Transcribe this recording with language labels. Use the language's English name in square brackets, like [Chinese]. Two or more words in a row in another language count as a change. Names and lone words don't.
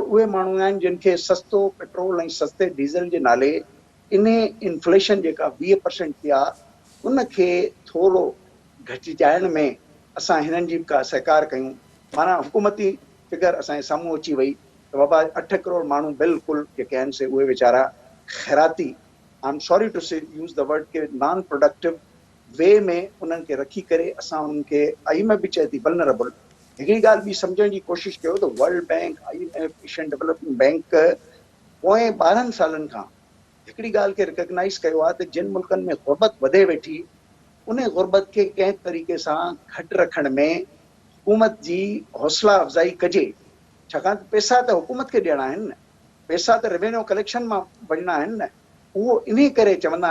[Sindhi] उहे माण्हू आहिनि जिन खे सस्तो पेट्रोल ऐं सस्ते डीज़ल जे नाले इन इन्फ्लेशन जेका 20% थी आहे उन खे थोरो घटिजाइण में असां हिननि जी का सहकार कयूं माना हुकूमती फिगर असांजे साम्हूं अची वई त बाबा 8 करोड़ माण्हू बिल्कुलु जेके आहिनि से उहे वीचारा ख़ैराती [English] I am sorry to say use the word [Sindhi] के [English] non productive [Sindhi] वे में उन्हनि खे रखी करे असां उन्हनि खे IMF बि चए थी वल्नरेबल हिकिड़ी ॻाल्हि बि सम्झण जी कोशिशि कयो त वर्ल्ड बैंक IMF एशियन डेवलपमेंट बैंक पोएं 12 सालनि खां हिकिड़ी ॻाल्हि खे रिकग्नाइज़ कयो आहे त जिन मुल्कनि में गुरबत वधे वेठी उन गुरबत खे कंहिं तरीक़े सां घटि रखण में हुकूमत जी हौसला अफ़ज़ाई कजे छाकाणि त पैसा त हुकूमत खे ॾियणा आहिनि न पैसा त [English] revenue collection [Sindhi] मां वञणा आहिनि न उहो इन करे चवंदा